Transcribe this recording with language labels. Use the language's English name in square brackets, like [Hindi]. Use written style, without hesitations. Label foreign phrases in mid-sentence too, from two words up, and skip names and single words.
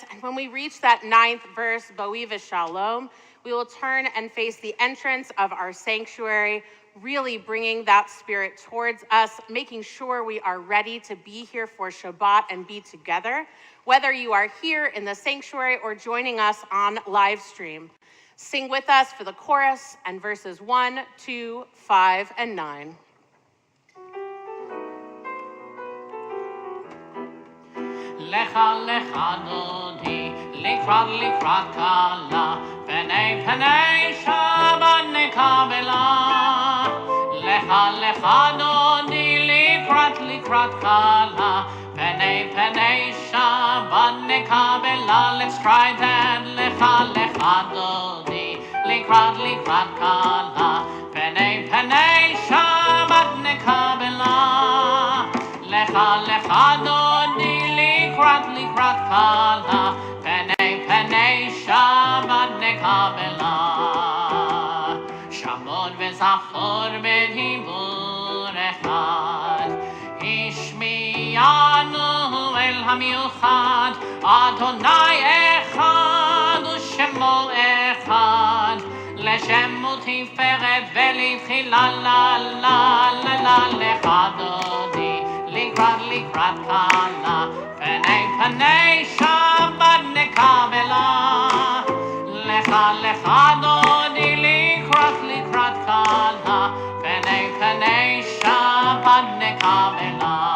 [English] And when we reach that 9th verse, [Hebrew] בואי בשלום, [English] we will turn and face the entrance of our sanctuary, really bringing that spirit towards us, making sure we are ready to be here for Shabbat and be together, whether you are here in the sanctuary or joining us on live stream. Sing with us for the chorus and verses 1, 2, 5, and 9. [Hebrew] לכה לכה דודי, לקראת כלה, פני שבת נקבלה. לכה לכה דודי, לקראת כלה, פני שבת נקבלה. [English] Let's try that. [Hebrew] לכה לכה דודי, לקראת כלה, פני שבת נקבלה. לכה לכה דודי, לקראת כלה, פני שבת נקבלה. שמור וזכור בדיבור אחד, השמיענו אל המיוחד, אדוני אחד ושמו אחד, לשמו תפארת ולתהילה la la la la לכה דודי, לקראת כלה, פני שבת נקבלה. לכה לכה דודי, לקראת כלה, פני שבת נקבלה.